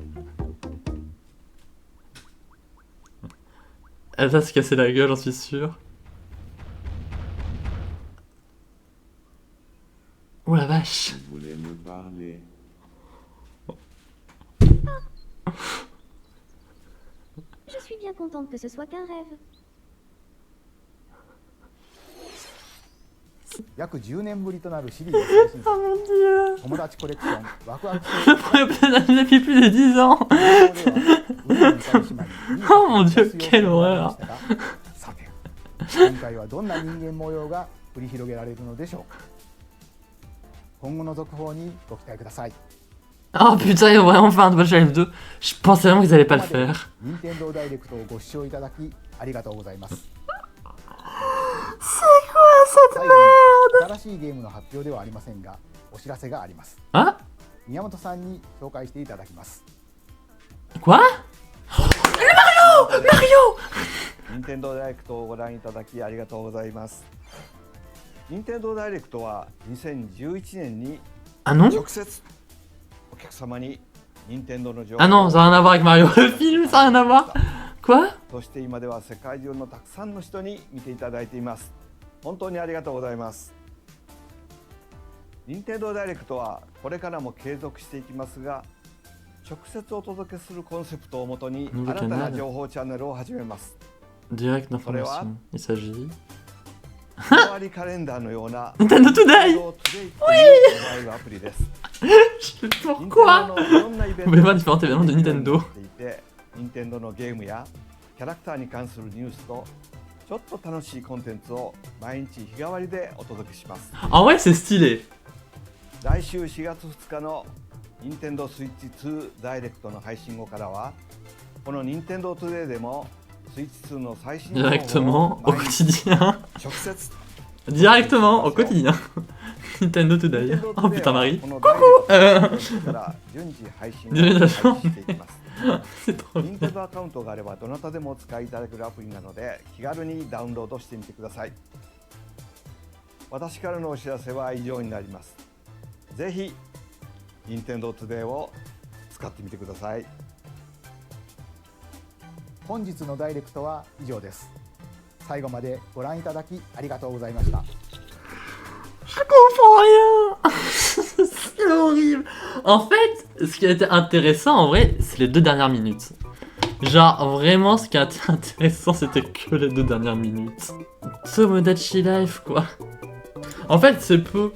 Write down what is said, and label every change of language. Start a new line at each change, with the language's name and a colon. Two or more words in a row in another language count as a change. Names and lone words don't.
French: Elle va se casser la gueule, j'en suis sûr. Oh la vache. Vous voulez me parler? Je suis bien contente que ce soit qu'un rêve.
Japanese: 約10年ぶりとなるシリーズ最新 Oh 作
French: mon dieu.
Japanese: 友達コレクションワクワク
French: Le premier personnage depuis plus de 10 ans. Oh mon dieu, quelle horreur.
Japanese: さて今回はどんな人間模様が繰り広げられるのでしょうか。今後の続報にご期待ください。
French: Oh putain, ils ont vraiment fait un Dodge Life 2. Je pensais vraiment qu'ils allaient pas le faire.
Japanese: 任天堂ダイレクトをご視聴いただきありがとうございます。最後に新しいゲームの発表ではありませんが、お知らせがあります。 Ah 宮本さんに紹介していただきます。
French: Quoi Mario
Japanese: 任天堂ダイレクトをご覧いただきありがとうございます。任天堂ダイレクトは2011年に
French: Ah non
Japanese: 直接お客様に任天堂の情報
French: Ah non, ça n'a rien à voir avec Mario. Le film, ça n'a rien à voir. Quoi
Japanese: そして今では世界中のたくさんの人に見ていただいています。本当にありがとうございます。任天堂ダイレクトはこれからも継続していきますが、直接お届けするコンセプトをもとに新たな情報チャンネルを始めます。
French: Direct d'information. Il s'agit.
Japanese: 日替わりカレンダーのような Nintendo Today モバイルアプリです。
French: Pourquoi Vous pouvez voir différents événements de Nintendo.
Japanese: 任天堂のゲームやキャラクターに関するニュースとちょっと楽しいコンテンツを毎日日替わりでお届けします。
French: En vrai, c'est stylé.
Japanese: 来週4月2日の任天堂スイッチ2ダイレクトの配信後からはこの任天堂トゥデイでもスイッチ2の最新情報を
French: Directement au quotidien.
Japanese: 直接
French: Directement au quotidien. Nintendo Today. Oh putain, Marie.
Japanese: この
French: Coucou
Japanese: から順次配信を開始していきます。
French: C'est trop
Japanese: 任天堂アカウントがあればどなたでもお使いいただけるアプリなので気軽にダウンロードしてみてください。私からのお知らせは以上になります。ぜひ任天堂トゥデイを使ってみてください。本日のダイレクトは以上です。最後までご覧いただきありがとうございました。
French: Je comprends rien. C'est horrible. En fait, ce qui a été intéressant en vrai, c'est les 2 dernières minutes. Genre vraiment, ce qui a été intéressant, c'était que les 2 dernières minutes. Tomodachi Life quoi. En fait, c'est peu.